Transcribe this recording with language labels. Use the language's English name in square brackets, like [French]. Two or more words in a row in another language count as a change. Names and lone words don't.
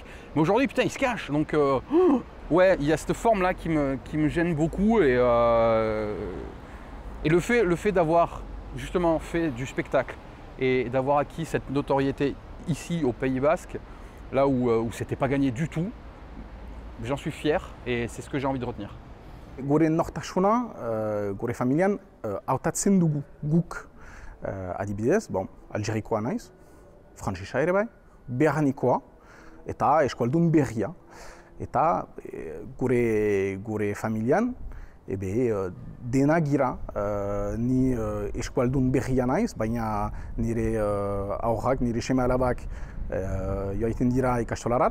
[French] Mais aujourd'hui, putain, ils se cachent. Donc, ouais, il y a cette forme-là qui me gêne beaucoup. Et le fait d'avoir justement fait du spectacle et d'avoir acquis cette notoriété ici au Pays Basque, là où c'était pas gagné du tout, j'en suis fier et c'est ce que j'ai envie de retenir. [Basque] Gure nortasuna, gure familian, hautatzen dugu guk adibidez, algerikoa naiz, frantsesa ere bai, beharnikoa eta eskualdun berria. Eta gure familian, dena gira, ni eskualdun berria naiz, baina nire aurrak, nire seme alabak joaiten dira ikastolarat.